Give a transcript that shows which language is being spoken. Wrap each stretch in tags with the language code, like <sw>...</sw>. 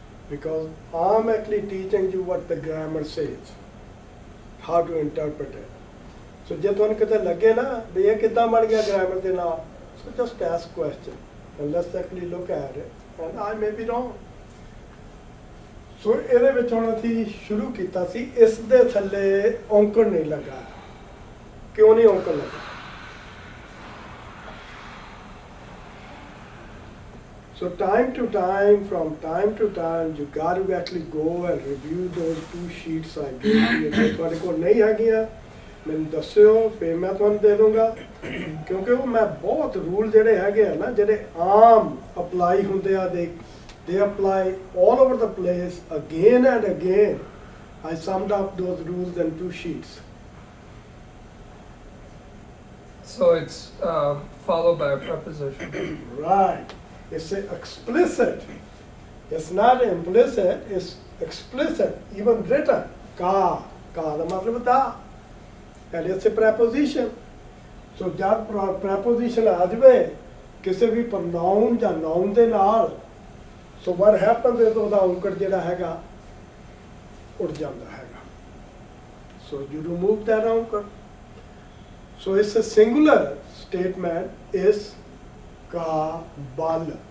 <en>Because I'm actually teaching you what the grammar says, how to interpret it. So</en> <pa>ਜੇ ਤੁਹਾਨੂੰ ਕਿਤੇ ਲੱਗੇ ਨਾ ਵੀ ਇਹ ਕਿੱਦਾਂ ਬਣ ਗਿਆ grammar ਦੇ ਨਾਲ,</pa> <en>so just ask question and let's actually look at it and I may be wrong।</en> <pa>ਸੋ ਇਹਦੇ ਵਿੱਚ ਹੁਣ ਅਸੀਂ ਸ਼ੁਰੂ ਕੀਤਾ ਸੀ, ਇਸ ਦੇ ਥੱਲੇ ਔਂਕੜ ਨਹੀਂ ਲੱਗਾ। ਕਿਉਂ ਨਹੀਂ ਔਂਕੜ ਲੱਗਾ?</pa> <en>So from time to time you got to actually go and review those 2 sheets I gave you।</en> <pa>ਜੇ ਤੁਹਾਡੇ ਕੋਲ ਨਹੀਂ ਹੈਗੀਆਂ ਮੈਨੂੰ ਦੱਸਿਓ, ਫਿਰ ਮੈਂ ਤੁਹਾਨੂੰ ਦੇ ਦੂੰਗਾ। ਕਿਉਂਕਿ ਉਹ ਮੈਂ ਬਹੁਤ ਰੂਲ ਜਿਹੜੇ ਹੈਗੇ ਆ ਨਾ, ਜਿਹੜੇ ਆਮ ਅਪਲਾਈ ਹੁੰਦੇ ਆ,</pa> <en>they apply all over the place again and again। I summed up those rules in 2 sheets। So it's followed by a preposition। Right, it's explicit, it's not implicit, it's explicit, even written। ka</en> <pa>ਦਾ ਮਤਲਬ ਦਾ,</pa> <en>and it's a preposition।</en> <pa>so ਜਦ preposition ਆ ਜਾਵੇ ਕਿਸੇ ਵੀ pronoun ਜਾਂ noun ਦੇ ਨਾਲ,</pa> <en>so what happens is</en> <pa>ਉਹਦਾ ਔਂਕੜ ਜਿਹੜਾ ਹੈਗਾ ਉੱਡ ਜਾਂਦਾ ਹੈਗਾ।</pa> <en>So you remove that ਔਂਕੜ। So ਇਸ singular statement</en> <pa>ਇਸ ਕਾ ਬਲ।</pa>